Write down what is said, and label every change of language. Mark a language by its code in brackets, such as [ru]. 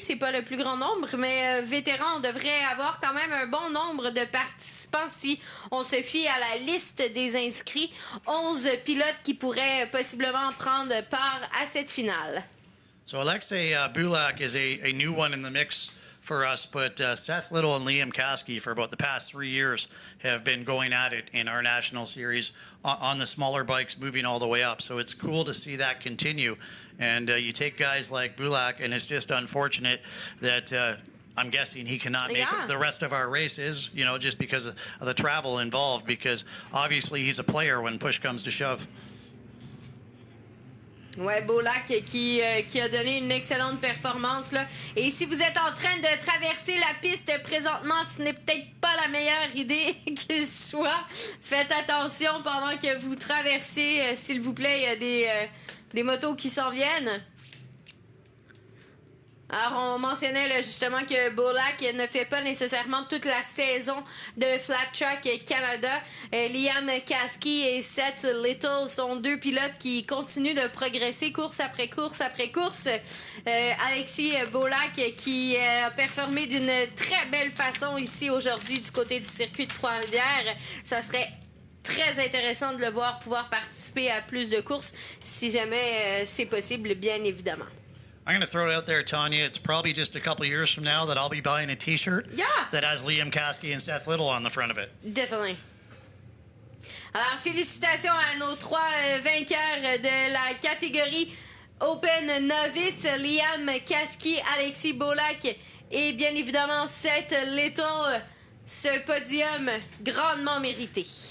[fr] C'est pas le plus grand nombre, mais vétérans, on devrait avoir quand même un bon nombre de participants si on se fie à la liste des inscrits. 11 pilotes qui pourraient possiblement prendre part à cette finale. [en] So Alexei Bulak is a new one in the mix for us, but Seth Little and Liam Kasky for about the past 3 years have been going at it in our national series on the smaller bikes, moving all the way up. So it's cool to see that continue. And you take guys like Bulak, and it's just unfortunate that I'm guessing he cannot make the rest of our races, you know, just because of the travel involved, because obviously he's a player when push comes to shove. [fr] Ouais, Beaulac qui a donné une excellente performance là. Et si vous êtes en train de traverser la piste présentement, ce n'est peut-être pas la meilleure idée qu'il soit. Faites attention pendant que vous traversez, s'il vous plaît, il y a des motos qui s'en viennent. Alors, on mentionnait là, justement que Beaulac ne fait pas nécessairement toute la saison de Flat Track Canada. Liam Kasky et Seth Little sont deux pilotes qui continuent de progresser course après course après course. Alexis Beaulac qui a performé d'une très belle façon ici aujourd'hui du côté du circuit de Trois-Rivières. Ça serait très intéressant de le voir pouvoir participer à plus de courses si jamais c'est possible, bien évidemment. [en] I'm going to throw it out there, Tanya. It's probably just a couple of years from now that I'll be buying a T-shirt that has Liam Kasky and Seth Little on the front of it. Definitely. [fr] Alors, félicitations à nos trois vainqueurs de la catégorie Open Novice, Liam Kasky, Alexis Beaulac et bien évidemment Seth Little. Ce podium grandement mérité.